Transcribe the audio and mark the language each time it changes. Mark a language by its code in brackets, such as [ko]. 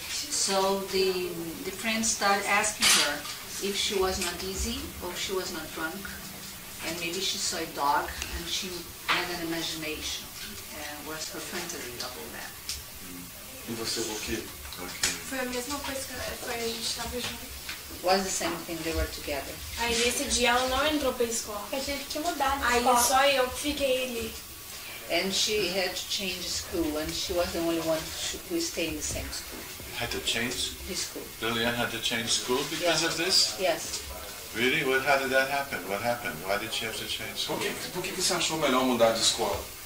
[en] So the friends started asking her if she was not dizzy or if she was not drunk, and maybe she saw a dog and she had an imagination, was her fantasy of all that. [pt] E você, Valquiria? Foi a mesma coisa que a gente estava junto. [en] Was the same thing, they were together. [pt] Aí nesse dia ela não entrou pra escola. Eu tive que mudar de Aí escola. só eu fiquei ali. [en] And she had to change school, and she was the only one who stayed in the same school. Had to change? His school. Liliane had to change school because of this? Yes. Really? How did that happen? What happened? Why did she have to change school? [pt] Por que você achou melhor mudar de escola?